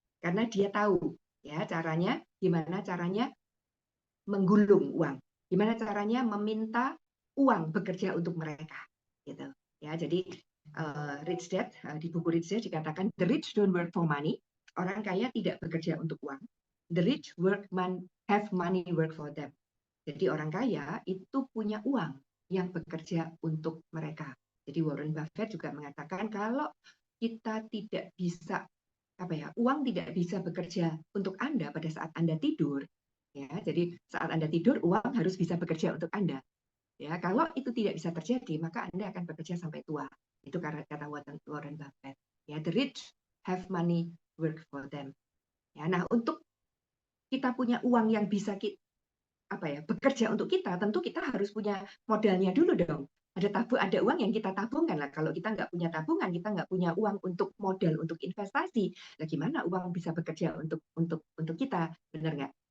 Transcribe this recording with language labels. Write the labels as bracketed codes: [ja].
[id] Karena dia tahu ya caranya, gimana caranya menggulung uang. Gimana caranya meminta uang bekerja untuk mereka, gitu. Ya, jadi Rich Dad di buku Rich Dad dikatakan [en] the rich don't work for money. [id] Orang kaya tidak bekerja untuk uang. [en] The rich have money work for them. [id] Jadi orang kaya itu punya uang yang bekerja untuk mereka. Jadi Warren Buffett juga mengatakan kalau kita tidak bisa uang tidak bisa bekerja untuk Anda pada saat Anda tidur, ya. Jadi saat Anda tidur uang harus bisa bekerja untuk Anda. Ya, kalau itu tidak bisa terjadi, maka Anda akan bekerja sampai tua. Itu kata Warren Buffett. Ya, [en] the rich have money work for them. [id] Ya, nah untuk kita punya uang yang bisa bekerja untuk kita, tentu kita harus punya modalnya dulu dong. Ada uang yang kita tabungkan lah. Kalau kita nggak punya tabungan, kita nggak punya uang untuk modal untuk investasi, lah gimana uang bisa bekerja untuk kita, benar nggak?